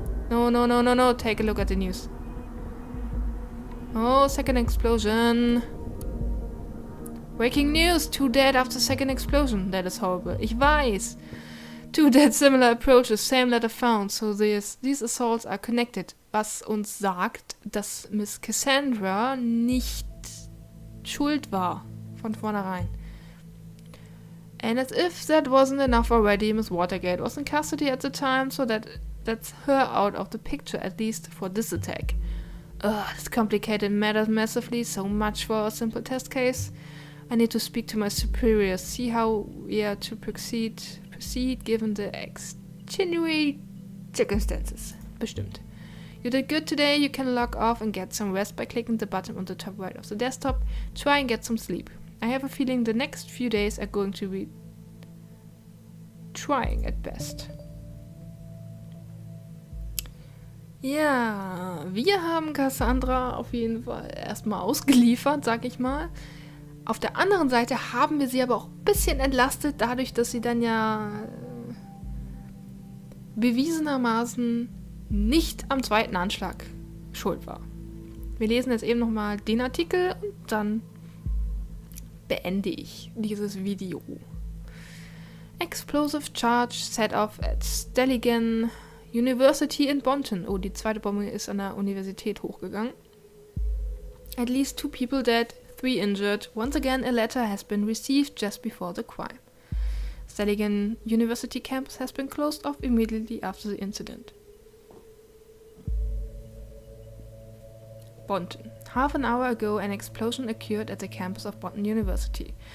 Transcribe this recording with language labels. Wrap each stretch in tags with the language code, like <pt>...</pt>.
<en>No, take a look at the news. Oh, second explosion. Breaking news! 2 dead after second explosion. That is horrible.</en> <de>Ich weiß.</de> <en>2 dead, similar approaches, same letter found. So these assaults are connected.</en> <de>Was uns sagt, dass Miss Cassandra nicht schuld war. Von vornherein.</de> <en>And as if that wasn't enough already, Miss Watergate was in custody at the time, so that's her out of the picture, at least for this attack. This complicated matters massively, so much for a simple test case. I need to speak to my superiors, see how we are to proceed given the extenuating circumstances.</en> <de>Bestimmt.</de> <en>You did good today, you can log off and get some rest by clicking the button on the top right of the desktop. Try and get some sleep. I have a feeling the next few days are going to be trying at best.</en> <de>Ja, wir haben Cassandra auf jeden Fall erstmal ausgeliefert, sag ich mal. Auf der anderen Seite haben wir sie aber auch ein bisschen entlastet, dadurch, dass sie dann ja bewiesenermaßen nicht am zweiten Anschlag schuld war. Wir lesen jetzt eben nochmal den Artikel und dann beende ich dieses Video.</de> <en>Explosive charge set off at Stelligan University in Bonton.</en> <de>Oh, die zweite Bombe ist an der Universität hochgegangen.</de> <en>At least 2 people dead, 3 injured. Once again, a letter has been received just before the crime. Stelligan University campus has been closed off immediately after the incident. Bonton. Half an hour ago, an explosion occurred at the campus of Bonton University.</en>